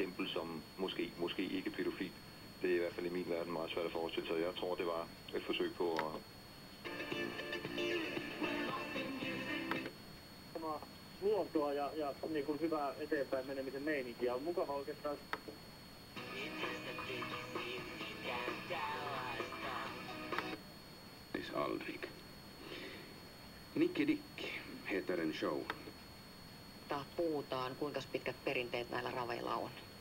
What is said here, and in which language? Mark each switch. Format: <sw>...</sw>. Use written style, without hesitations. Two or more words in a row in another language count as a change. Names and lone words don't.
<da>som måske ikke pædofil. Det er i hvert fald i min verden meget svært at forestille sig. Jeg tror, det var et forsøg på at...</da> <fi>Luontoa ja niin kuin hyvää eteenpäin menemisen meininkiä. On mukava oikeastaan.</fi> <sv>Aldrig. Nicky Dick heter en show.</sv> <fi>Puhutaan, kuinka pitkät perinteet näillä raveilla on?</fi>